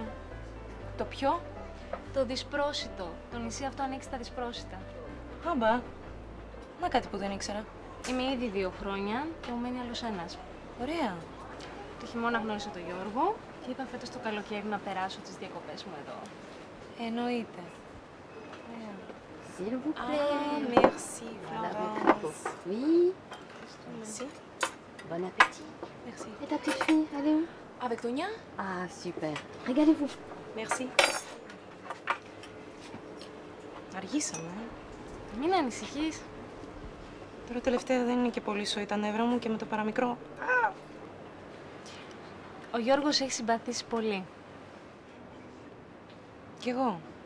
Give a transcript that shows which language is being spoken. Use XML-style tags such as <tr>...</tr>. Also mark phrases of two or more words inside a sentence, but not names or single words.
<el>Το ποιο? Το δυσπρόσιτο. Το νησί αυτό ανοίξει στα δυσπρόσιτα. Άμπα. Να κάτι που δεν ήξερα. Είμαι ήδη 2 χρόνια και μου μένει άλλος ένας. Ωραία. Το χειμώνα γνώρισα τον Γιώργο και είπα φέτος το καλοκαίρι να περάσω τις διακοπές μου εδώ. Εννοείται.</el> <fr>S'il vous plaît. Ah, merci, Voilà Florence. votre pot. Oui. Merci. Bon appétit. Merci. Et ta petite fille, elle est où? Avec Tonia? Ah, super. Régalez-vous. Merci.</fr> <el>Αργήσαμε. Μην ανησυχείς. Τώρα τελευταία δεν είναι και πολύ σοή τα νεύρα μου και με το παραμικρό. Ο Γιώργος έχει συμπαθήσει πολύ. Κι εγώ.</el>